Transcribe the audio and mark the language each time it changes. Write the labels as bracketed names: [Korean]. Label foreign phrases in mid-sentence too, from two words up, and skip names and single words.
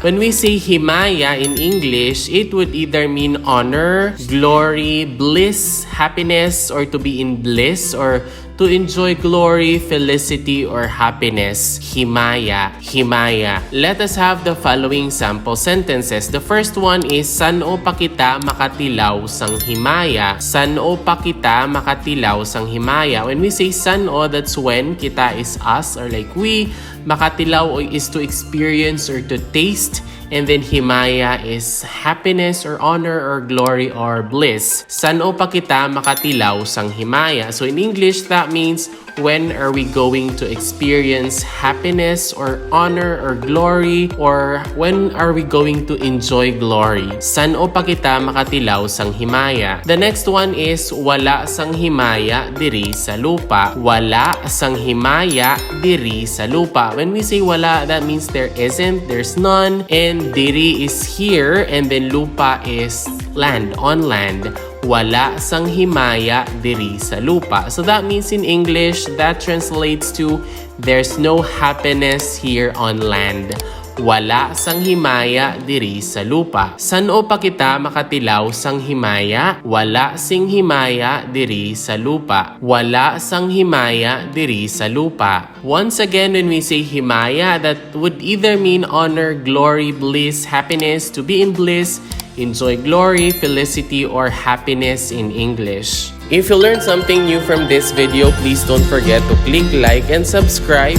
[English] When we say HIMAYA in English, it would either mean honor, glory, bliss, happiness, or to be in bliss, or to enjoy glory, felicity, or happiness. [Hiligaynon] HIMAYA. HIMAYA. [English] Let us have the following sample sentences. The first one is, [Hiligaynon] San-o pa kita makatilaw sang himaya? San-o pa kita makatilaw sang himaya? [English] When we say san-o, that's when kita is us or like we. Makatilaw is to experience or to taste. And then himaya is happiness or honor or glory or bliss. [Hiligaynon] San-o pa kita makatilaw sang himaya? [English] So in English, that means when are we going to experience happiness or honor or glory, or when are we going to enjoy glory? [Hiligaynon] San-o pa kita makatilaw sang himaya? [English] The next one is [Hiligaynon] wala sang himaya diri sa lupa. Wala sang himaya diri sa lupa. [English] When we say wala, that means there isn't, there's none, and diri is here, and then lupa is land, on land. [Hiligaynon] Wala sang himaya diri sa lupa. [English] So that means in English, that translates to there's no happiness here on land. [Hiligaynon] Wala sang himaya diri sa lupa. San-o pa kita makatilaw sang himaya? Wala sing himaya diri sa lupa. Wala sang himaya diri sa lupa. [English] Once again, when we say himaya, that would either mean honor, glory, bliss, happiness, to be in bliss, enjoy glory, felicity, or happiness in English. If you learned something new from this video, please don't forget to click like and subscribe.